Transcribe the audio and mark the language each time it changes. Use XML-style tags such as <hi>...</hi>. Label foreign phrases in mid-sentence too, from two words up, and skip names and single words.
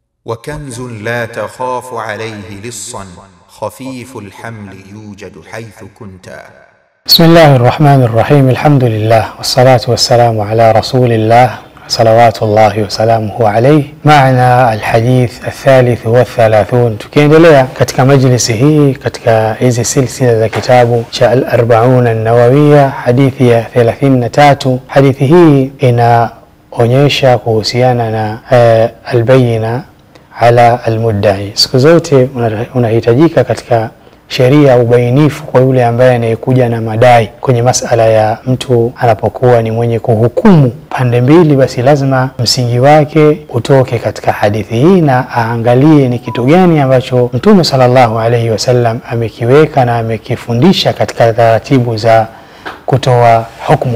<ar>وكنز لا تخاف عليه لصا خفيف الحمل يوجد حيث كنت. بسم الله الرحمن الرحيم. الحمد لله والصلاة والسلام على رسول الله صلوات الله وسلامه عليه. معنا الحديث الثالث والثلاثون.</ar> <sw>tukiendelea katika majlisi hii katika hizi silsila za kitabu cha al-40 an-nawawiyya, hadithi ya 33. hadithi hii inaonyesha kuhusiana na</sw> <ar>البينة على المدعي.</ar> <sw>Siku zote unahitajika katika sheria ubainifu kwa yule ambaye anayekuja na madai kwenye masala ya mtu anapokuwa ni mwenye kuhukumu pande mbili, basi lazima msingi wake utoke katika hadithi hii na aangalie ni kitu gani ambacho Mtume</sw> <ar>صلى الله عليه وسلم</ar> <sw>amekiweka na amekifundisha katika taratibu za kutoa hukumu.</sw>